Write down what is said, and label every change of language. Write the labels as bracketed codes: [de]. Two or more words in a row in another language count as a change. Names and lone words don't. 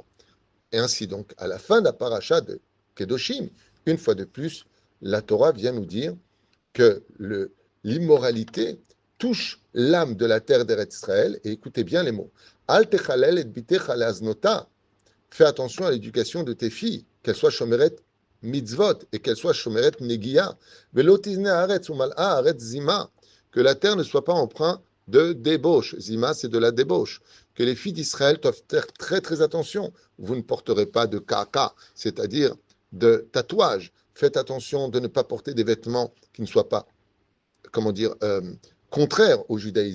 [fr] Et ainsi donc, à la fin de la paracha de Kedoshim, une fois de plus, la Torah vient nous dire que l'immoralité touche l'âme de la terre d'Eretz Israël. Et écoutez bien les mots. [he] אל תחלל את בתך להזנותה. [fr] Fais attention à l'éducation de tes filles, qu'elles soient [he] שומרת מצוות [fr] et qu'elles soient [he] שומרת נגיעה. ולא תזנה הארץ ומלאה הארץ זמה. [fr] Que la terre ne soit pas empreinte de débauche. Zima, c'est de la débauche. Que les filles d'Israël doivent faire très très attention. Vous ne porterez pas de kaka, c'est-à-dire de tatouage. Faites attention de ne pas porter des vêtements qui ne soient pas, comment dire, contraires au judaïsme.